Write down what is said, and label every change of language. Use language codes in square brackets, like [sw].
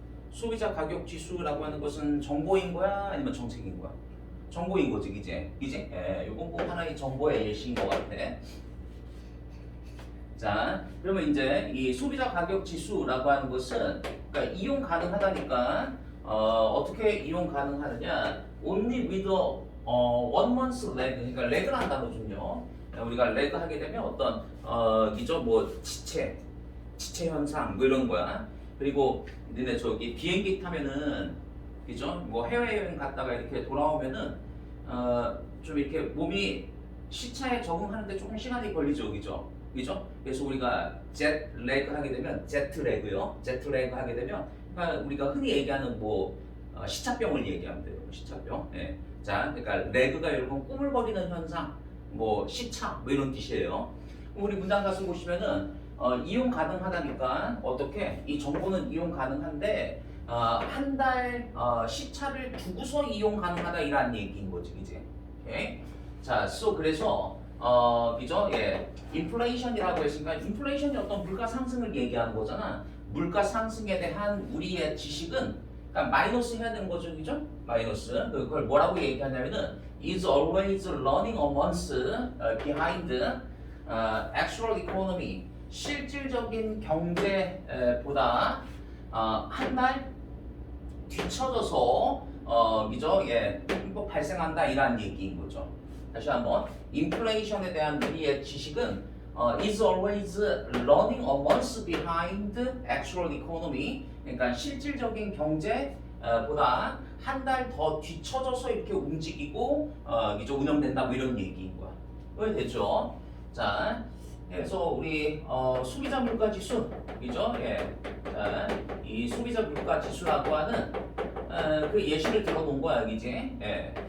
[ko] 소비자 가격 지수라고 하는 것은 정보인 거야? 아니면 정책인 거야? 정보인 거지, 이제. 예, 요건 꼭 하나의 정보의 예시인 것 같아. 자, 그러면 이제 이 소비자 가격 지수라고 하는 것은 그러니까 이용 가능하다니까 어떻게 이용 가능하느냐? [en] Only with one month lag, [ko] 그러니까 렉을 단어군요. 우리가 렉 하게 되면 어떤 이죠 뭐 지체 현상 뭐 이런 거야. 그리고 근데 저기 비행기 타면은 그죠? 뭐 해외여행 갔다가 이렇게 돌아오면은 좀 이렇게 몸이 시차에 적응하는데 조금 시간이 걸리죠, 그죠? 그래서 우리가 젯 레그 하게 되면 제트 레그요. 제트 레그 하게 되면 그러니까 우리가 흔히 얘기하는 뭐 시차병을 얘기하면 돼요. 시차병. 예. 자, 그러니까 레그가 여러분 꾸물거리는 현상, 뭐 시차 뭐 이런 뜻이에요. 우리 문장 가서 보시면은 이용 가능하다니까 어떻게 이 정보는 이용 가능한데 한 달 시차를 두고서 이용 가능하다 이라는 얘기인 거지, 이제. 오케이? 자, 그래서 그죠? 예, 인플레이션이라고 했으니까 인플레이션이 어떤 물가 상승을 얘기하는 거잖아. 물가 상승에 대한 우리의 지식은 그러니까 마이너스 해야 되는 거죠, 그죠? 마이너스. 그걸 뭐라고 얘기하냐면은 [en] is always running a month behind actual economy. [ko] 실질적인 경제보다 한 달 뒤쳐져서 그죠? 예, 꼭 발생한다 이라는 얘기인 거죠. 다시 한번 인플레이션에 대한 우리의 지식은 [en] is always running a month behind actual economy. [ko] 그러니까 실질적인 경제보다 한 달 더 뒤쳐져서 이렇게 움직이고 이제 운영된다 뭐 이런 얘기인 거야. 왜 됐죠? 자, 그래서 우리 소비자 물가 지수, 그죠? 예. 자, 이 소비자 물가 지수라고 하는 그 예시를 들어놓은 거야, 이제. 예.